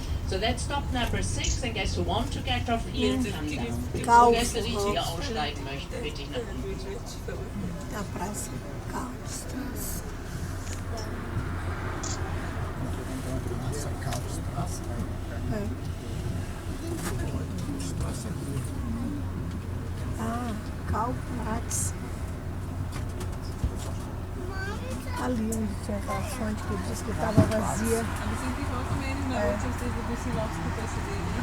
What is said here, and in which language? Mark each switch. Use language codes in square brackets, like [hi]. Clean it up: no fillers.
[en] So that's stop number 6, and guests who want to get off here, come down. [de] Und Gäste, die hier aussteigen möchten, bitte ich nach unten zu. [pt] A praça Kaufstraße. Ah, Kaufplatz. Ali onde tinha aquela fonte que disse que estava vazia. [de] Aber sind die auch mehr in der Ortschaft, die ein bisschen aufgepasst werden?